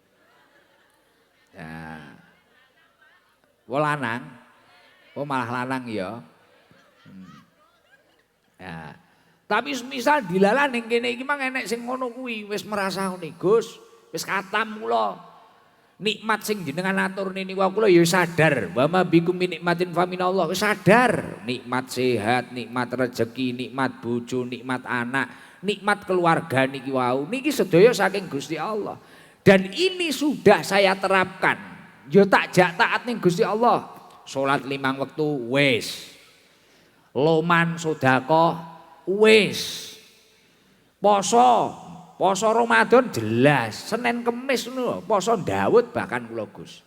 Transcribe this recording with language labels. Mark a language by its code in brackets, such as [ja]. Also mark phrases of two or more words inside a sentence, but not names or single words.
[jv] Nah. Wo lanang. Oh malah lanang ya. Ya. Tapi misal dilalah ning kene iki mang enek sing ngono kuwi wis merasa ngene Gus, wis katam kula. Nikmat sing jenengan aturne niku kula ya sadar, [ar] wa ma bikum min nikmatin fa minallah, wis sadar. [jv] Nikmat sehat, nikmat rezeki, nikmat bojo, nikmat anak, nikmat keluarga niki wau. Niki sedaya saking Gusti Allah. [id] Dan ini sudah saya terapkan. [jv] Yo tak jak taat ning Gusti Allah. Salat 5 wektu wis. Loman sedekah wis. Poso Ramadan jelas, Senin Kemis ngono, poso Daud bahkan kula Gus.